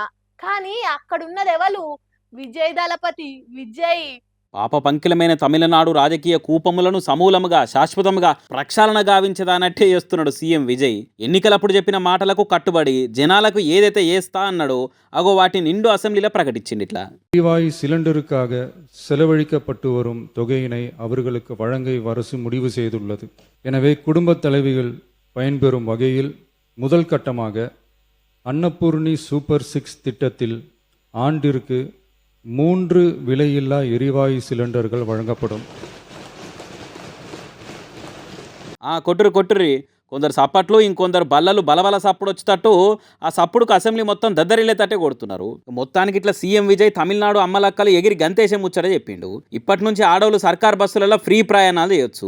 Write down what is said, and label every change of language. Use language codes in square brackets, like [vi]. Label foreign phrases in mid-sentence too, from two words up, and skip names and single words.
[te] కానీ అక్కడున్నది ఎవరు? విజయ్ దళపతి విజయ్. పాప పంకిలమైన తమిళనాడు రాజకీయ కూపములను సమూలముగా శాశ్వతముగా ప్రక్షాళన గావించదానట్టే చేస్తున్నాడు సీఎం విజయ్. ఎన్నికలప్పుడు చెప్పిన మాటలకు కట్టుబడి జనాలకు ఏదైతే ఏస్తా అన్నాడో అగో వాటి నిండు అసెంబ్లీలో ప్రకటించింది. ఇట్లా [ta] எரிவாயு சிலிண்டருக்காக செலவழிக்கப்பட்டு வரும் தொகையினை அவர்களுக்கு வழங்க அரசு முடிவு செய்துள்ளது. எனவே குடும்பத் தலைவிகள் பயன்பெறும் வகையில் முதல் கட்டமாக அன்னபூர்ணி சூப்பர் 6 திட்டத்தில் ஆண்டிற்கு 3 விலையில்லா எரிவாயு சிலிண்டர்கள் வழங்கப்படும். [te] కొట్టుర్రి కొందరు సప్పట్లు ఇంకొందరు బల్లలు బలబల సప్పుడు వచ్చేటట్టు ఆ సప్పుడుకు అసెంబ్లీ మొత్తం దద్దరిల్లేటట్టే కొడుతున్నారు. మొత్తానికి ఇట్లా సీఎం విజయ్ తమిళనాడు అమ్మలక్కలు ఎగిరి గంతేశం ముచ్చట చెప్పిండు. ఇప్పటి నుంచి ఆడోళ్ళు సర్కార్ బస్సులలో ఫ్రీ ప్రయాణాలు చేయొచ్చు.